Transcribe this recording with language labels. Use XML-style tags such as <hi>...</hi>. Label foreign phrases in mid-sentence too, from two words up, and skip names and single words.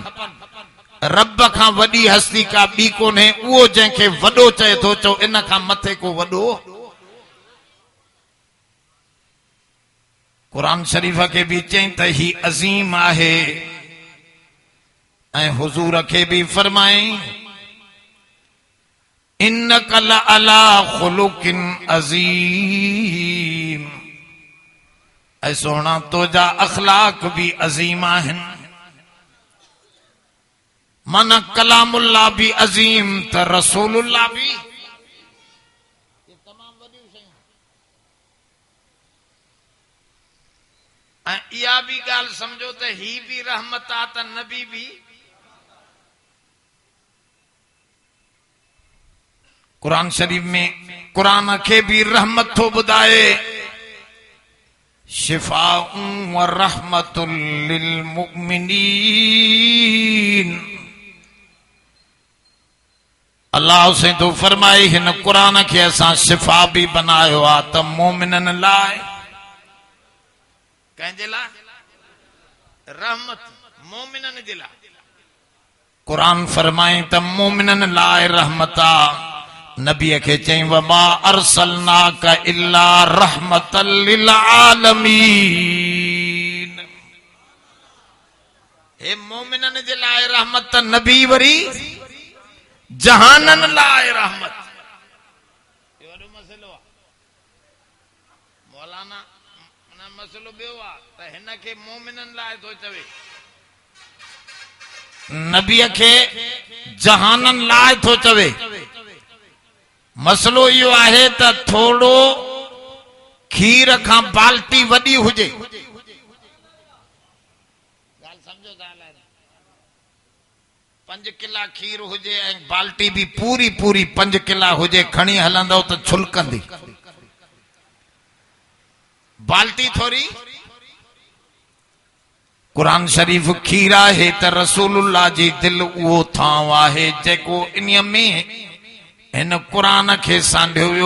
<sd>रब खां वॾी हस्ती का ॿी कोन्हे। उहो जंहिंखे वॾो चए थो, चओ इन खां मथे को वॾो? कुरान शरीफ के भी चई त ही अज़ीम आहे, ऐं हुजूर के भी फरमाई</sd> <ar>إنك لعلى خلق عظيم.</ar> <sd>ऐं सोना तुझा अखलाक भी अज़ीम आहिनि। मन कलामुल्लाह भी अज़ीम त रसूलुल्लाह भी। इहा भी ॻाल्हि समझो त ही भी रहमत आ त नबी भी। कुरान शरीफ में कुरान के भी रहमत थो ॿुधाए,</sd> <ar>شفاء ورحمة للمؤمنين.</ar> <sd>अल्लाह से तो फरमाए हिन कुरान के असां शिफा भी बनायो आ त मोमिनन लाइ। कंहिंजे लाइ? रहमत मोमिनन जे लाइ। कुरान फरमाए त मोमिनन लाइ रहमत आ। नबी के चई</sd> <ar>وما أرسلناك إلا رحمة للعالمين.</ar> <sd>हे मोमिनन जे लाइ रहमत, नबी वरी जहानन लाइ रहमत। यो वॾो मसइलो आहे। मौलाना मसइलो ॿियो आहे त हिन खे मोमिनन लाइ थो चवे, नबीअ खे जहानन लाइ थो चवे। मसलो इहो आहे त थोड़ो खीर खां बाल्टी वॾी हुजे। ॻाल्हि समझो था? 5 किला खीर हुजे ऐं बाल्टी भी पूरी पूरी 5 किला हुजे, खणी हलंदव त छुलकंदी। बाल्टी थोरी। कुरान शरीफ खीर आहे त रसूलुल्लाह जी दिल उहो थांव आहे जेको इन में हिन कुरान खे सांढियो वियो।</sd>